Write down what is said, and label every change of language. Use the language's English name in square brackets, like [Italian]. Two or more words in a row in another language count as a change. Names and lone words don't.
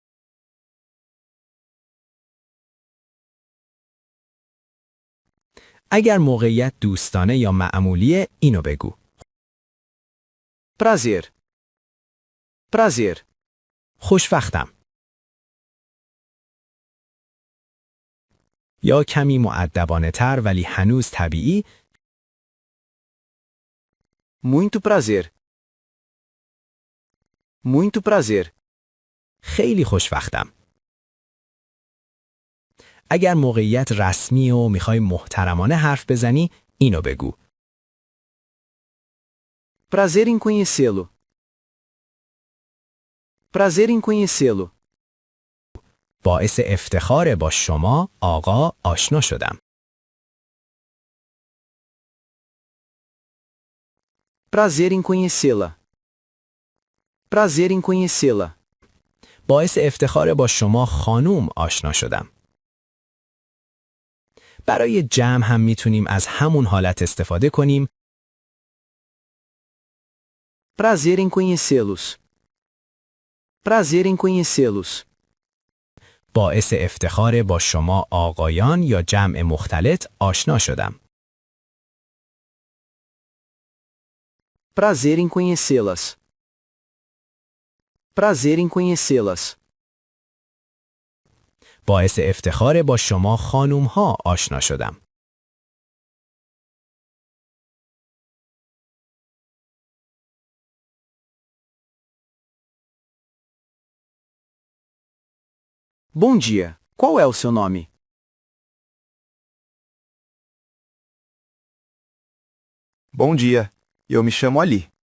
[Persian] اگر موقعیت دوستانه یا معمولیه اینو بگو. [Portuguese] Prazer. Prazer. [Persian] خوشوقتم. یا کمی مؤدبانه تر ولی هنوز طبیعی. [Portuguese] Muito prazer. Muito prazer. [Persian] خیلی خوشوقتم. اگر موقعیت رسمی و میخوای محترمانه حرف بزنی اینو بگو. [Portuguese] Prazer em conhecê-lo. Prazer em conhecê-lo. [Persian] باعث افتخار با شما آقا آشنا شدم. [Portuguese] Prazer em conhecê-la. Prazer em conhecê-la. [Persian] باعث افتخار با شما خانوم آشنا شدم. برای جمع هم میتونیم از همون حالت استفاده کنیم. [Portuguese] Prazer em conhecê-los. Prazer em conhecê-los. [Persian] باعث افتخار با شما آقایان یا جمع مختلط آشنا شدم. [Portuguese] Prazer em conhecê-las. Prazer em conhecê-las. [Persian] باعث افتخار با شما خانوم ها آشنا شدم. [Portuguese] Bom dia. Qual é o seu nome? Bom dia, eu me chamo Ali.